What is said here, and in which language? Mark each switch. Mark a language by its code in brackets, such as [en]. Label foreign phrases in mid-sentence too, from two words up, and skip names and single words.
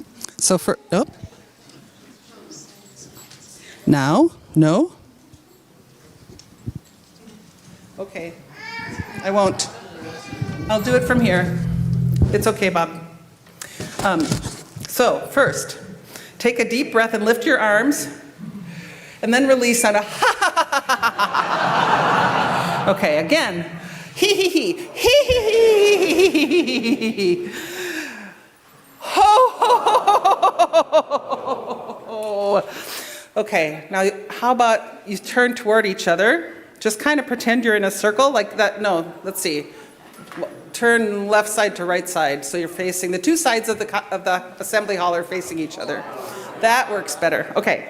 [en] Now, no. Okay, I won't. I'll do it from here. It's okay, Bob. So first, take a deep breath and lift your arms, and then release on a ha ha ha ha ha. Okay, again. Hee hee hee hee hee hee hee hee. Ho ho ho ho ho. Okay, now how about you turn toward each other? Just kind of pretend you're in a circle like that. No, let's see. Turn left side to right side, so you're facing the two sides of the assembly hall are facing each other. That works better. Okay.